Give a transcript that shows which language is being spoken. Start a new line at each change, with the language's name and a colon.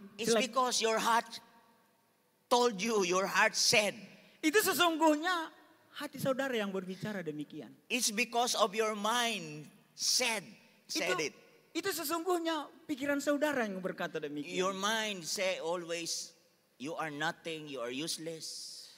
English: it's because your heart told you, your heart said.
Indonesian: Itu sesungguhnya hati saudara yang berbicara demikian.
English: It's because of your mind said it.
Indonesian: Itu sesungguhnya pikiran saudara yang berkata demikian.
English: Your mind say always, you are nothing, you are useless.